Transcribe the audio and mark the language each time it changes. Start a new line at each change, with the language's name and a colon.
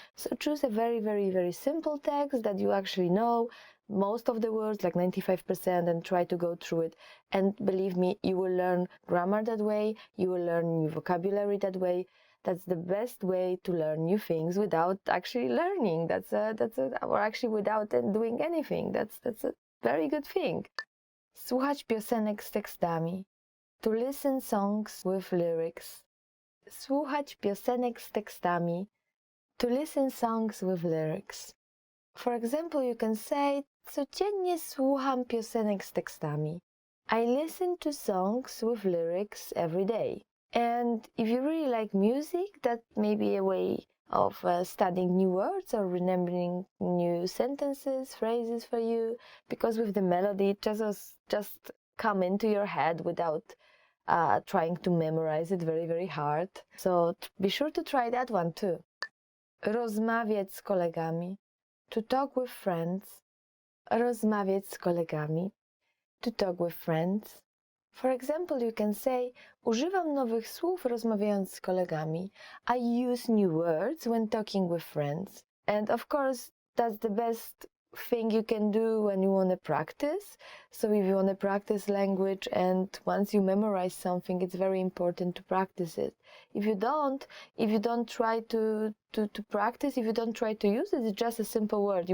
English: So choose a very, very, very simple text that you actually know most of the words, like 95%, and try to go through it. And believe me, you will learn grammar that way, you will learn new vocabulary that way. That's the best way to learn new things without actually learning. Or actually without doing anything. That's a very good thing.
Polish: Słuchać piosenek z tekstami.
English: To listen songs with lyrics.
Polish: Słuchać piosenek z tekstami.
English: To listen songs with lyrics. For example, you can say,
Polish: codziennie słucham piosenek z tekstami.
English: I listen to songs with lyrics every day. And if you really like music, that may be a way of studying new words or remembering new sentences, phrases for you, because with the melody, it just come into your head without trying to memorize it very, very hard. So be sure to try that one too.
Polish: Rozmawiać z kolegami.
English: To talk with friends.
Polish: Rozmawiać z kolegami.
English: To talk with friends. For example, you can say,
Polish: używam nowych słów rozmawiając z kolegami.
English: I use new words when talking with friends. And of course, that's the best thing you can do when you want to practice. So if you want to practice language and once you memorize something, it's very important to practice it. If you don't try to practice, if you don't try to use it, it's just a simple word.